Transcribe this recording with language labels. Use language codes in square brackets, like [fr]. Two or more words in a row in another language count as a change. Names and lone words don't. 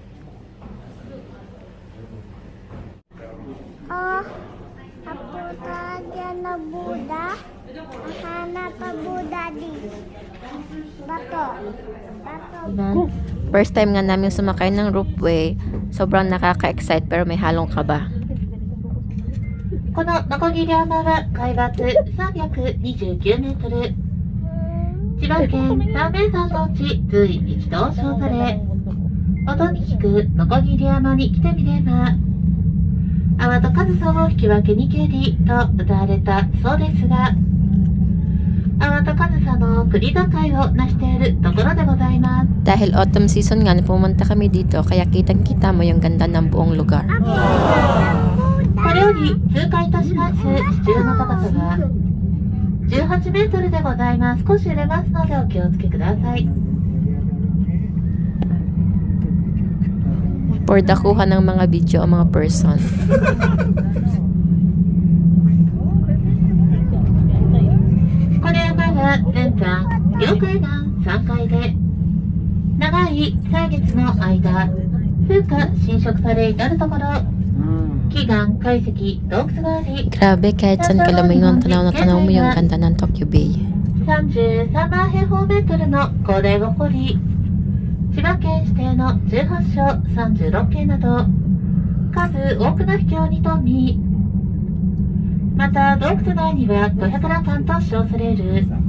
[tl] Oh, apunta dyan na Buddha. Hanap pa Buddha di. Bato. [en] First time [tl] nga namin sumakay ng ropeway, sobrang nakaka-excite pero may halong kaba. [ja] この鋸山は海抜329メートル。千葉県三名山のうち随一と称され、音に聞く鋸山に来てみれば、泡と上総を引き分けにけりと歌われたそうですが、泡と上総の国境を成しているところでございます。 [tl] Dahil [en] autumn season [tl] nga na pumunta kami dito, kaya kitang-kita mo yung ganda ng buong lugar. [ja] これより通過いたします地中の高さは18メートルでございます。少し揺れますのでお気をつけください。 [tl] For dakuhan ng mga video o mga person. [ja] この山は全山4階段3階で長い歳月の間風化侵食され至るところ奇岩海石洞窟があり [tl] Grabe, kahit saan ka lumingon, tanaw na tanaw mo yung ganda ng Tokyo Bay. [ja] 33万平方メートルの広大を誇り千葉県指定の18所36軒など数多くの秘境に富みまた洞窟内には500羅漢と称される